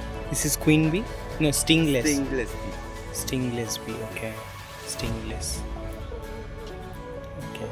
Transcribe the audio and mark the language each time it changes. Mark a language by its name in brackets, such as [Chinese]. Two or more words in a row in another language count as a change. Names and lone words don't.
[English] This is queen bee? No, stingless. Stingless bee. Stingless bee, okay. Stingless. Okay.